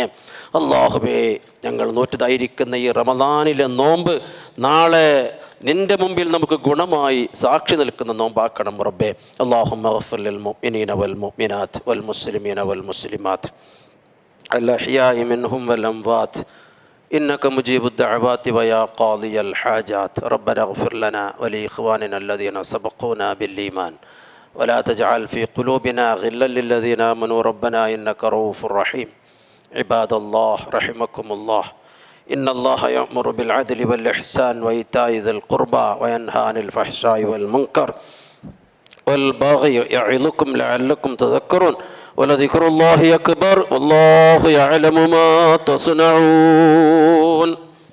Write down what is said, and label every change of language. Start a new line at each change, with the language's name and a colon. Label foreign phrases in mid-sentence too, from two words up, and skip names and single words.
Malayalam: അല്ലാഹുവേ, ഞങ്ങൾ നോറ്റതായിരിക്കുന്ന ഈ റമദാനിലെ നോമ്പ് നാളെ നിൻ്റെ മുമ്പിൽ നമുക്ക് ഗുണമായി സാക്ഷി നിൽക്കുന്ന നോമ്പാക്കണം റബ്ബേ.
Arabic: اللهم اغفر للمؤمنين والمؤمنات والمسلمين والمسلمات الأحياء منهم والأموات إنك مجيب الدعوات ويا قاضي الحاجات ربنا اغفر لنا ولإخواننا الذين سبقونا بالإيمان ولا تجعل في قلوبنا غلا للذين آمنوا ربنا إنك رؤوف رحيم عباد الله رحمكم الله إن الله يأمر بالعدل والإحسان وإيتاء ذي القربى وينهى عن الفحشاء والمنكر والبغي يعظكم لعلكم تذكرون ولذكر الله أكبر والله يعلم ما تصنعون.